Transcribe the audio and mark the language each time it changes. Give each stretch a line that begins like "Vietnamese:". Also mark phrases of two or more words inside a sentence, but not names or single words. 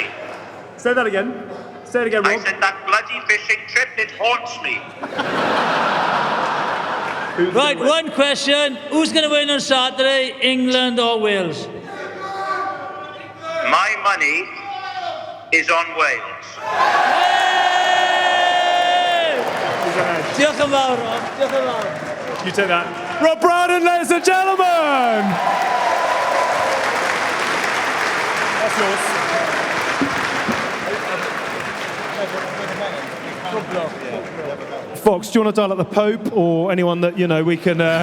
English: Say that again. Say it again, Rob. I said that bloody fishing trip, it haunts me. Right, one question. Who's going to win on Saturday, England or Wales? My money is on Wales.
Welsh: Diolch yn fawr, Rob. Diolch yn fawr.
English: You take that. Rob Brydon, ladies and gentlemen! That's yours. Fox, do you want to dial up the Pope or anyone that, you know, we can...